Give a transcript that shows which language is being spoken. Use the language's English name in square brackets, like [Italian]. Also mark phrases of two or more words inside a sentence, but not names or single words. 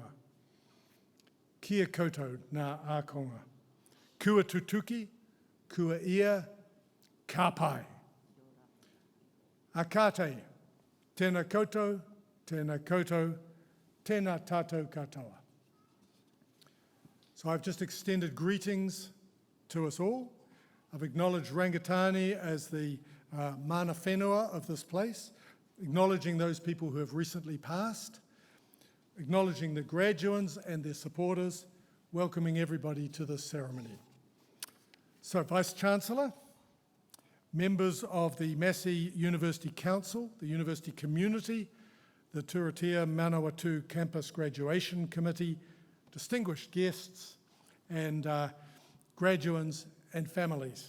[Māori] Kia koutou ngā ākonga. Kua tutuki, kua ia, ka pai. A kātei, tēnā koutou, tēnā tātou katoa. [English] So I've just extended greetings to us all. I've acknowledged Rangatani as the [Māori] mana whenua [English] of this place, acknowledging those people who have recently passed, acknowledging the graduates and their supporters, welcoming everybody to this ceremony. So, Vice-Chancellor, members of the Massey University Council, the University Community, the Turatia Manawatū Campus Graduation Committee, distinguished guests and graduates and families.